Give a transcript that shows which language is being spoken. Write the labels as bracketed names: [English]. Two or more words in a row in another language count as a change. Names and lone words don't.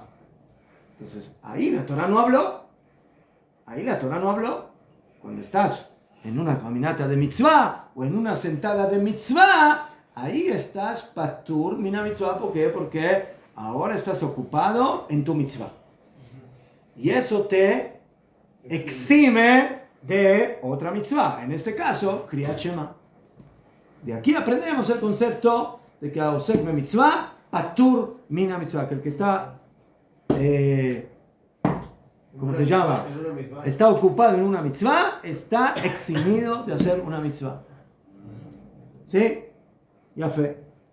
[Spanish] Entonces, ahí la Torah no habló. Cuando estás en una caminata de mitzvah o en una sentada de mitzvah, ahí estás [Hebrew] פטור מן המצוה. [Spanish] ¿Por qué? Porque ahora estás ocupado en tu mitzvah. Y eso te exime de otra mitzvah. En este caso, Kriyat Shema. De aquí aprendemos el concepto de que [Hebrew] עוסק במצוה, פטור מן המצוה, [Spanish] que el que está, ¿cómo se llama? Está ocupado en una mitzvah, está eximido de hacer una mitzvah. ¿Sí? Ya fe.